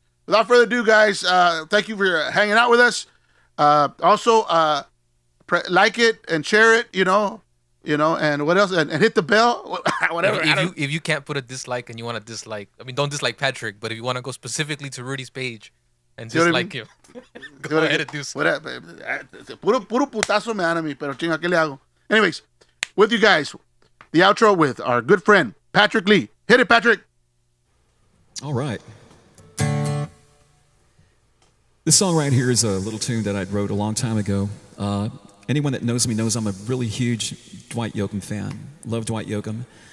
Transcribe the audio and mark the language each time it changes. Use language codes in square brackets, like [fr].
[en] Without further ado, guys, thank you for hanging out with us. Also, like it and share it, you know, and what else? And hit the bell, whatever. If you can't put a dislike and you want to dislike, I mean, don't dislike Patrick, but if you want to go specifically to Rudy's page and See what I dislike mean? him, go ahead and do so. [es] Puro putazo me dan a mí, pero chinga, ¿qué le hago? [en] Anyways, with you guys, the outro with our good friend, Patrick Lee. Hit it, Patrick. All right. This song right here is a little tune that I wrote a long time ago. Anyone that knows me knows I'm a really huge Dwight Yoakam fan. Love Dwight Yoakam.